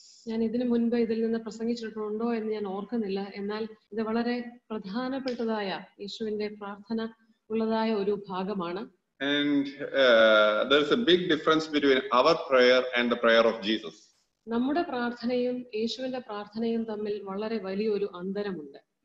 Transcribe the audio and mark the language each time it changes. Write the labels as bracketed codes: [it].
[ml] ഞാൻ ഇതിനു മുൻപ് ഇതിൽ നിന്ന് പ്രസംഗിച്ചിട്ടുണ്ടോ എന്ന് ഞാൻ ഓർക്കുന്നില്ല. എന്നാൽ ഇത് വളരെ പ്രധാനപ്പെട്ടതായ യേശുവിന്റെ പ്രാർത്ഥന ഉള്ളതായ ഒരു ഭാഗമാണ്. [en] And there is a big difference between our prayer and the prayer of Jesus. [ml] നമ്മുടെ പ്രാർത്ഥനയും യേശുവിന്റെ പ്രാർത്ഥനയും തമ്മിൽ വളരെ വലിയൊരു അന്തരമുണ്ട്.